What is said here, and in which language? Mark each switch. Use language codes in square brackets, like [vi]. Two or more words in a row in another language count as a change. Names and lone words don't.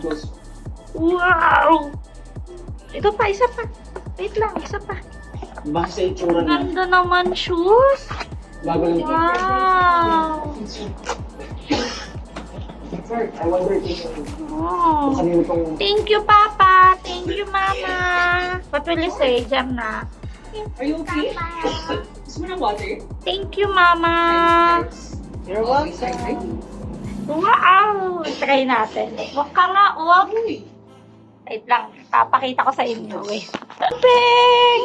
[tl] Wow! Ito pa, isa pa. Wait lang, isa pa. Bakit sa itsura niya? Ganda naman shoes. Gagawin ko. Wow! [en] I wonder kung Oh. [tl] kanino tong... [en] Thank you, Papa. Thank you, Mama. What will you say, Jem na? Are you okay? [tl] Gusto mo ng water? [en] Thank you, Mama. You're welcome. [tl] Wow! Try natin. Huwag ka nga, huwag. Wait lang, papakita ko sa inyo. Wait. Ping!